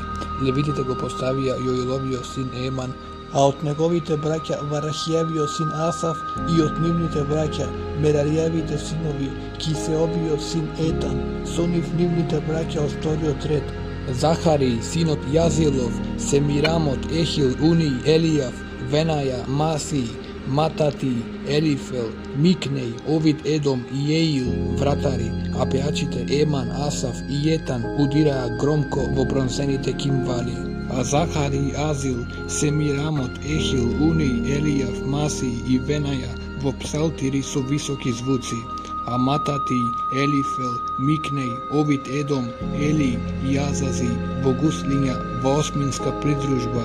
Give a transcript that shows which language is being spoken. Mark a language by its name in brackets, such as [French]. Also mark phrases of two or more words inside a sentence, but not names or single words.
[Macedonian] Левитите го поставија Јоиловиот син Еман, а од неговите браќа Варахиевиот син Асаф и од нивните браќа Мерариевите синови Кисеовиот син Етан, со нивните браќа од вториот ред Захари, синот Јазилов, Семирамот, Ехил, Уни, Елијав, Венаја, Маси, Матати, Елифел, Микнеј, Овид Едом и Јеил, вратари, а пеачите Еман, Асаф и Етан удираа громко во бронзените кимвали. А Захари, Азил, Семирамот, Ехил, Уни, Елијав, Маси и Венаја во псалтири со високи звуци. А Матати, Елифел, Микнеј, Овид Едом, Ели и Азази во гуслиња во осминска придружба.